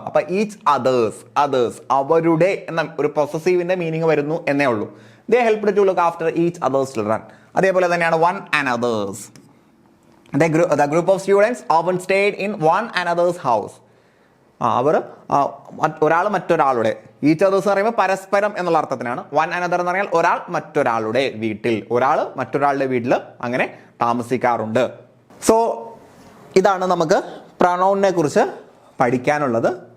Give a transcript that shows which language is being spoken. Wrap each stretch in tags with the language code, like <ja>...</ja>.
<ml>അപ്പൊ each others അവരുടെ എന്ന ഒരു പൊസസീവിന്റെ മീനിങ് വരുന്നു എന്നേ ഉള്ളൂ.</ml> <en>They helped to look after each other's children.</en> <ml>അതേപോലെ തന്നെയാണ് one another's.</ml> <en>The group of students often stayed in one another's house.</en> <ml>അവർ ഒരാൾ മറ്റൊരാളുടെ, ഈച്ച് അതേഴ്സ് എന്ന് പറയുമ്പോൾ പരസ്പരം എന്നുള്ള അർത്ഥത്തിനാണ്. വൺ അനദർ എന്ന് പറഞ്ഞാൽ ഒരാൾ മറ്റൊരാളുടെ വീട്ടിൽ, ഒരാൾ മറ്റൊരാളുടെ വീട്ടിൽ അങ്ങനെ താമസിക്കാറുണ്ട്. സോ ഇതാണ് നമുക്ക് പ്രൊനൗണിനെ കുറിച്ച് പഠിക്കാനുള്ളത്.</ml>